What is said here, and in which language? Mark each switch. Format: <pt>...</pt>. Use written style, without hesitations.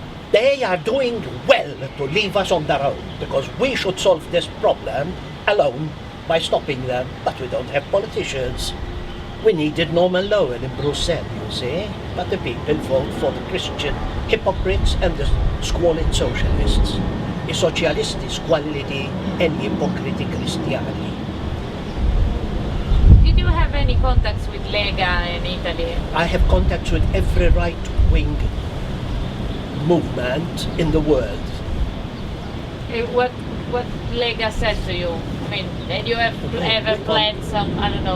<en>They are doing well to leave us on their own, because we should solve this problem alone by stopping them, but we don't have politicians. We needed Norman Lowell in Brussels, you see, but the people vote for the Christian hypocrites and the squalid socialists.</en> <it>I socialisti squallidi e gli ipocriti cristiani.</it> <en>Did you have any contacts with Lega in Italy? I have contacts with every right-wing movement in the world. What Lega said to you? mean, did you ever planned some, I don't know,</en>